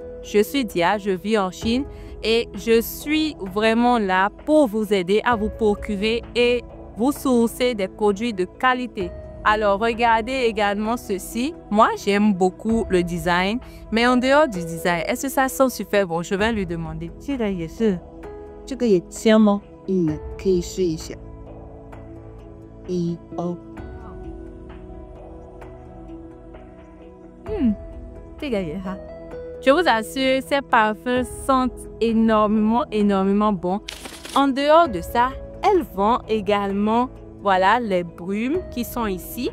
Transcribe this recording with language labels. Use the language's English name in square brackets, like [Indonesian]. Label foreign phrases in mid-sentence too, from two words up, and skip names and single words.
[French] Je suis Dia, je vis en Chine et je suis vraiment là pour vous aider à vous procurer et vous sourcer des produits de qualité. Alors, regardez également ceci. Moi, j'aime beaucoup le design, mais en dehors du design, est-ce que ça sent super bon? Je vais lui demander. [Chinese] 这个也香吗？可以试一下。哦， [French] Je vous assure, ces parfums sentent énormément bon. En dehors de ça, elles vendent également, voilà, les brumes qui sont ici.